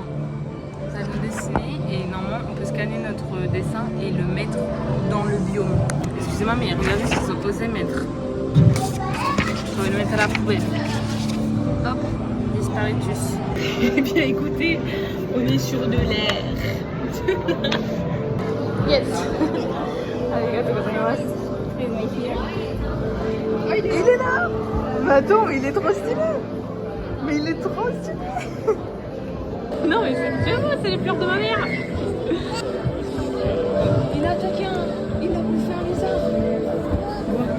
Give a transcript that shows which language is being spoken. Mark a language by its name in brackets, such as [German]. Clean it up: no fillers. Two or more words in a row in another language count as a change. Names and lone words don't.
[French] Ça nous dessiner et normalement on peut scanner notre dessin et le mettre dans le biome. Excusez-moi mais regardez ce qu'ils ont osé mettre. Je vais le mettre à la poubelle. Hop, disparitus. Eh bien écoutez, on est sur de l'air. Yes. [Japanese] ありがとうございます. [French] Il est là. Mais attends, il est trop stylé. Mais il est trop stylé. Non mais c'est beau, c'est les pleurs de ma mère. Il a attaqué il a bouffé un lézard.